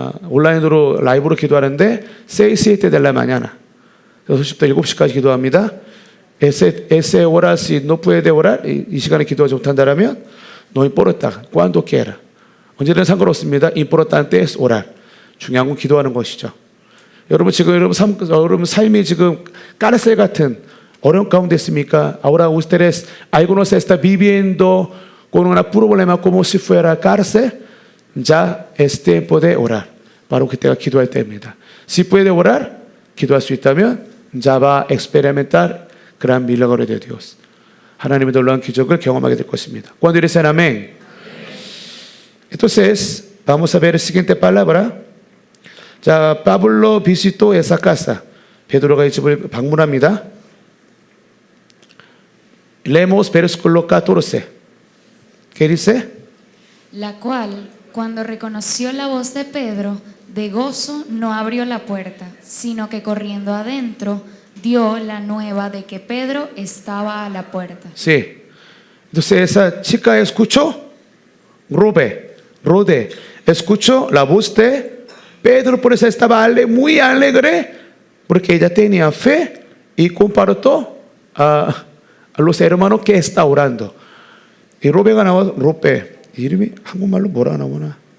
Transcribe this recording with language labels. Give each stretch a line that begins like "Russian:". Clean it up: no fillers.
Korean: 온라인으로 라이브로 기도하는데 6:07
Spanish: de la mañana
Korean: 6시부터 7시까지 기도합니다.
Spanish: Ese orar si no puede orar
Korean: 이 시간에 기도하지 못한다면
Spanish: no importa cuando quiera
Korean: 언제든 상관없습니다.
Spanish: Importante es orar
Korean: 중요한 건 기도하는 것이죠. 여러분 지금 여러분 삶이 지금 까르셀 같은 어려운 가운데 있습니까?
Spanish: Ahora ustedes algunos está viviendo con un problema como si fuera cárcel. Ya es tiempo de orar.
Korean: 바로 그때가 기도할 때입니다.
Spanish: Si puede orar,
Korean: 기도할 수 있다면
Spanish: ya va a experimentar gran milagro de Dios.
Korean: 하나님의 놀라운 기적을 경험하게 될 것입니다.
Spanish: Cuando dicen amén. Entonces, vamos a ver la siguiente palabra. 자, Pablo visitó esa casa.
Korean: 베드로가 이 집을 방문합니다.
Spanish: Leemos versículo 14. ¿Qué dice? La cual, cuando reconoció la voz de Pedro, de gozo no abrió la puerta, sino que corriendo adentro dio la nueva de que Pedro estaba a la puerta. Sí. Entonces esa chica escuchó, Rode, escuchó la voz de Pedro, por eso estaba muy alegre, porque ella tenía fe y compartió a los hermanos que está orando.
Korean: 이 로베가 나와서 로베 이름이 한국말로 뭐라 나오나?